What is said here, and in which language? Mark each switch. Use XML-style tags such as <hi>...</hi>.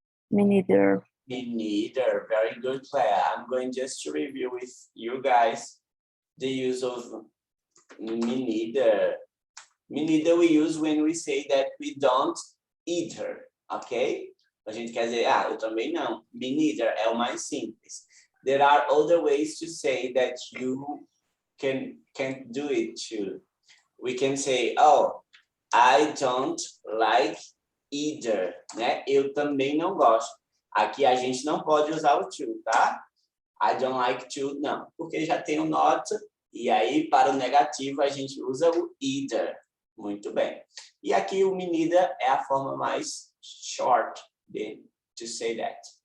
<en>Me neither. Me neither. Very good, Claire. I'm going just to review with you guys the use of me neither. Me neither we use when we say that we don't either, ok?</en> <pt>A gente quer dizer, eu também não. Me neither é o mais simples.</pt> <en>There are other ways to say that you can't do it too. We can say, oh, I don't like either, né?</en> <pt>Eu também não gosto. Aqui a gente não pode usar o to, tá?</pt> <en>I don't like to,</en> <pt>não, porque já tem o not, e aí para o negativo a gente usa o either. Muito bem. E aqui o me neither é a forma mais</pt> <en>short to say that.</en>